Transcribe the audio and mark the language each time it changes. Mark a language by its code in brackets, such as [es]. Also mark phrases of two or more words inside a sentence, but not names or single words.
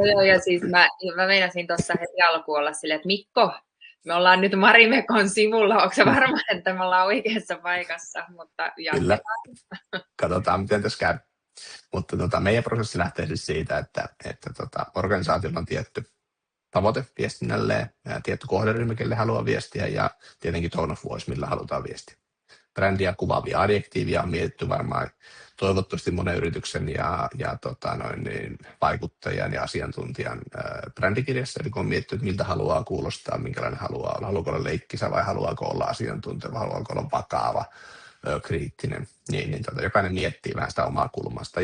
[fi] Joo, ja siis mä meinasin tuossa heti alkuun olla silleen, että Mikko, me ollaan nyt Marimekon sivulla, onko se varma, että me ollaan oikeassa paikassa, mutta Kyllä, katsotaan miten tässä käy. Mutta meidän prosessi lähtee siis siitä, että organisaatiolla on tietty tavoite viestinnälle ja tietty kohderyhmä, kelle haluaa viestiä ja tietenkin [en] tone of voice, [fi] millä halutaan viestiä. Brändiä kuvaavia adjektiivia on mietitty varmaan toivottavasti monen yrityksen ja vaikuttajan ja asiantuntijan brändikirjassa, eli kun on mietitty, että miltä haluaa kuulostaa, minkälainen haluaa olla, haluaako olla leikkisä vai haluaako olla asiantuntija, vai haluaako olla vakaava, kriittinen, niin jokainen miettii vähän sitä omaa kulmasta.